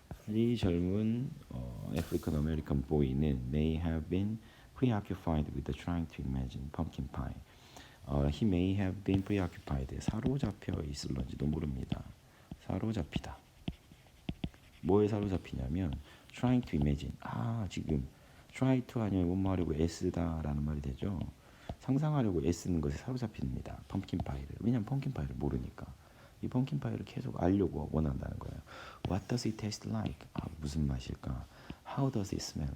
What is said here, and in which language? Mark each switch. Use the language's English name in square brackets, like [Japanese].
[Korean] 이 젊은 [English] African American boy는 may have been preoccupied with trying to imagine pumpkin pie. He may have been preoccupied. [Korean] 사로잡혀 있을런지도 모릅니다. 사로잡히다. 뭐에 사로잡히냐면 [English] trying to imagine. [Korean] 지금 try to 하면 뭐뭐 하려고 애쓰다라는 말이 되죠. 상상하려고 애쓰는 것에 사로잡힙니다. 펌킨 파이를. 왜냐면 펌킨 파이를 모르니까. 이 펌킨 파이를 계속 알려고 원한다는 거예요. [English] What does it taste like? [Korean] 무슨 맛일까? [English] How does it smell?